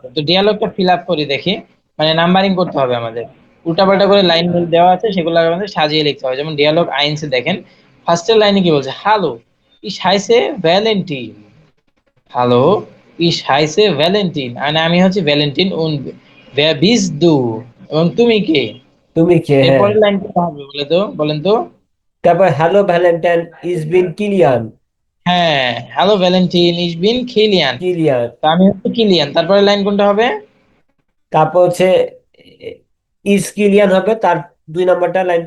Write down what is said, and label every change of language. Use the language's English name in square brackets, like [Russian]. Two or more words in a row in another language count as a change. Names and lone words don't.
[Bangla] তো ডিয়ালগটা ফিল আপ করি দেখি, মানে নাম্বারিং করতে হবে আমাদের। উল্টাপাল্টা করে লাইন দেওয়া আছে, সেগুলো আমাদের সাজিয়ে লিখতে হবে। যেমন [German] Dialog eins [Bangla] দেখেন ফার্স্টের লাইনে কি বলছে, [German] hallo ich heiße Valentin, hallo ich heiße Valentin, [Bangla] মানে আমি হচ্ছে ভ্যালেন্টিন উন [German] wer bist du, [Bangla] এবং তুমি কে। তুমি কে, হ্যাঁ। এরপরের লাইন কোনটা হবে বলে তো, বলেন তো? [German] তারপর hallo Valentin ich bin Kilian. হ্যাঁ, hallo Valentin ich bin Kilian. [Bangla] কিলিয়ান। তো আমি হচ্ছে কিলিয়ান, তারপরে লাইন কোনটা হবে? তারপর হচ্ছে ইজ কিলিয়ান হবে তার 2 নাম্বারটা লাইনটা।